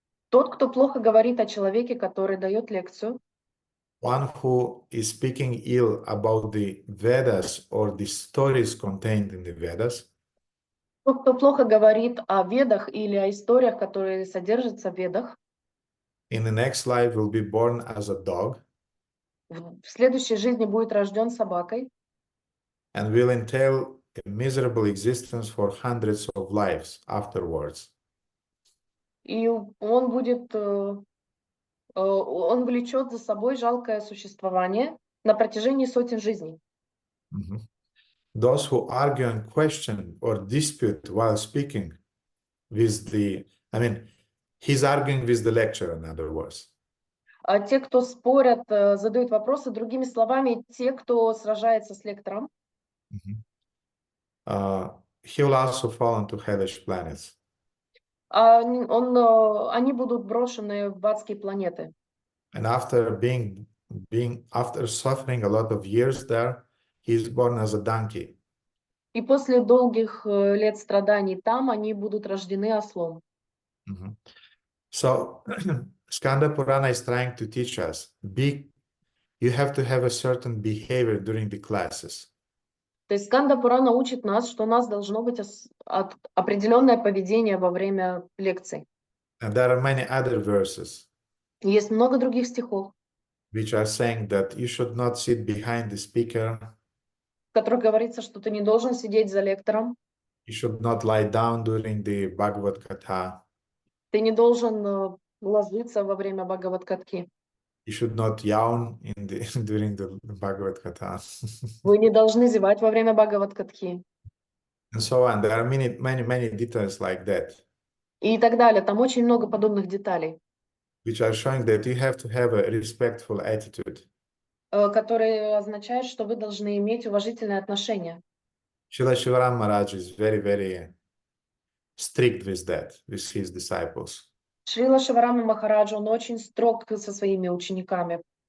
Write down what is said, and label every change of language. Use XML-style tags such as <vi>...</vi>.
<ru>тот, кто плохо говорит о человеке, который дает лекцию,</ru> <en>One who is speaking ill about the Vedas or the stories contained in the Vedas.</en> <ru>тот, кто плохо говорит о ведах или о историях, которые содержатся в ведах,</ru> <en>In the next life will be born as a dog</en> <ru>в следующей жизни будет рожден собакой</ru> <en>and will entail a miserable existence for hundreds of lives afterwards.</en> <ru>и он будет, он влечет за собой жалкое существование на протяжении сотен жизней. Mhm.</ru> <en>Those who argue and question or dispute while speaking with he's arguing with the lecturer, in other words.</en> <ru>А те, кто спорят, задают вопросы, другими словами, те, кто сражается с лектором,</ru> <en>He will also fall into hellish planets.</en> <ru>они будут брошены в адские планеты.</ru> <en>And after after suffering a lot of years there, he's born as a donkey.</en> <ru>И после долгих лет страданий там они будут рождены ослом.</ru> <en>So Skanda Purana is trying to teach us, you have to have a certain behavior during the classes.</en> <ru>То есть Сканда Пурана учит нас, что у нас должно быть определенное поведение во время лекций.</ru> <en>And there are many other verses</en> <ru>Есть много других стихов,</ru> <en>which are saying that you should not sit behind the speaker,</en> <ru>в которых говорится, что ты не должен сидеть за лектором,</ru> <en>you should not lie down during the Bhagavad Gita,</en> <ru>ты не должен ложиться во время Бхагават-катхи,</ru> <en>you should not yawn during the Bhagavad Gita,</en> <ru>вы не должны зевать во время Бхагават-катхи</ru> <en>and so on. There are many details like that,</en> <ru>и так далее. Там очень много подобных деталей,</ru> <en>which are showing that you have to have a respectful attitude.</en> <ru>которые означают, что вы должны иметь уважительное отношение.</ru> <en>Srila Shivaram Maharaj is very strict with that, with his disciples.</en> <ru>Шрила Шиварама Махараджа, он очень строг со своими учениками.</ru>